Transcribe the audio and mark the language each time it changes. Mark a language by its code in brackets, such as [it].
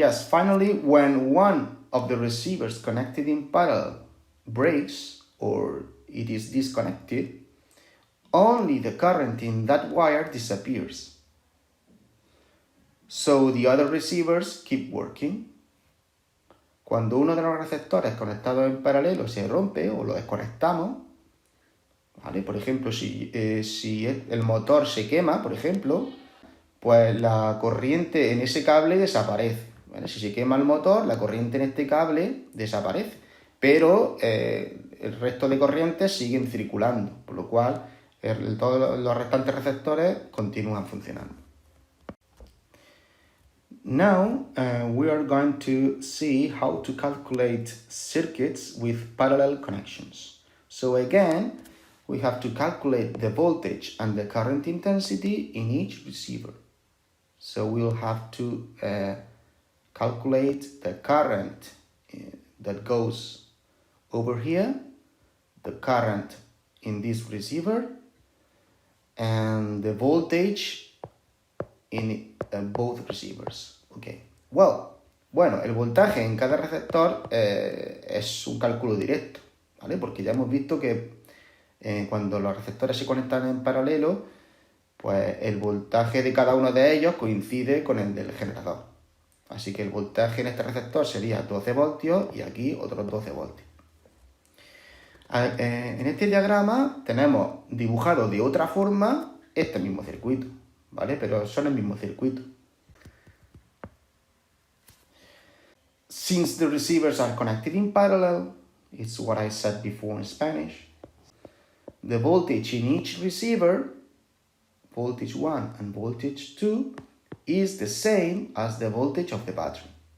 [en] Finally, when one of the receivers connected in parallel breaks or it is disconnected, only the current in that wire disappears. So the other receivers keep working. [es] Cuando uno de los receptores conectados en paralelo se rompe o lo desconectamos, ¿vale? Por ejemplo, si el motor se quema, por ejemplo, pues la corriente en ese cable desaparece, ¿vale? Si se quema el motor, la corriente en este cable desaparece, pero el resto de corrientes siguen circulando, por lo cual todos los restantes receptores continúan funcionando. [en] Now we are going to see how to calculate circuits with parallel connections. So again, we have to calculate the voltage and the current intensity in each receiver. So we'll have to calculate the current that goes over here, the current in this receiver, and the voltage in both receivers. Okay. [es] Bueno, el voltaje en cada receptor es un cálculo directo, ¿vale? Porque ya hemos visto que cuando los receptores se conectan en paralelo, pues el voltaje de cada uno de ellos coincide con el del generador. Así que el voltaje en este receptor sería 12 voltios y aquí otros 12 voltios. En este diagrama tenemos dibujado de otra forma este mismo circuito, ¿vale? Pero son el mismo circuito. [en] Since the receivers are connected in parallel, it's what I said before in Spanish, the voltage in each receiver, voltage 1 and voltage 2, is the same as the voltage of the battery.